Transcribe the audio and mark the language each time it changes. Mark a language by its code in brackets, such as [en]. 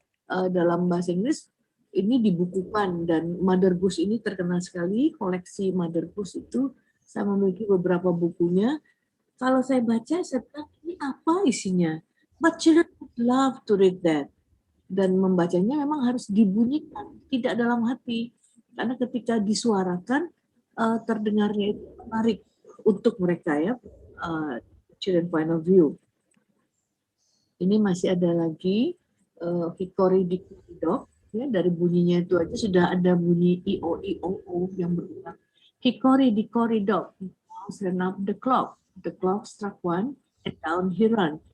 [id] Dalam bahasa Inggris ini dibukukan dan Mother Goose ini terkenal sekali. Koleksi Mother Goose itu saya memiliki beberapa bukunya. Kalau saya baca, saya bilang ini apa isinya? [en] But children would love to read that. [id] Dan membacanya memang harus dibunyikan, tidak dalam hati. Karena ketika disuarakan, terdengarnya itu menarik untuk mereka ya, [en] children point of view. [id] Ini masih ada lagi Hickory Dickory Dock. Ya, dari bunyinya itu aja sudah ada bunyi I-O-I-O-O yang berulang. [en] Hickory Dickory Dock, mouse ran up the clock. The clock struck one, and down he ran.